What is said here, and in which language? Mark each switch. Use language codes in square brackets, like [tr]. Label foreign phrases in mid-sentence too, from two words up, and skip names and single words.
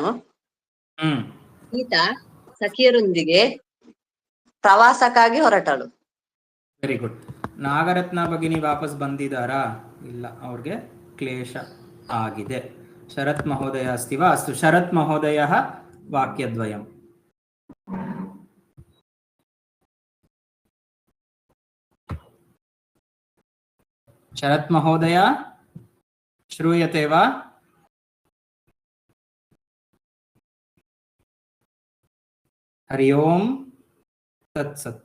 [kn] ಗೀತಾ ಸಖಿಯರೊಂದಿಗೆ ಪ್ರವಾಸಕ್ಕಾಗಿ ಹೊರಟಳು. [en] very good. [kn] ನಾಗರತ್ನ ಭಗಿನಿ ವಾಪಸ್ ಬಂದಿದ್ದಾರಾ? ಇಲ್ಲ, ಅವ್ರಿಗೆ ಕ್ಲೇಶ ಆಗಿದೆ. ಶರತ್ [sa] ಮಹೋದಯ ಅಸ್ತಿ ವಾ? [kn] ಅಸ್ತು. [sa] ಶರತ್ ಮಹೋದಯ वाक्यद्वयम्। शरत् महोदय श्रूयते वा? हरि ओम् तत्सत्।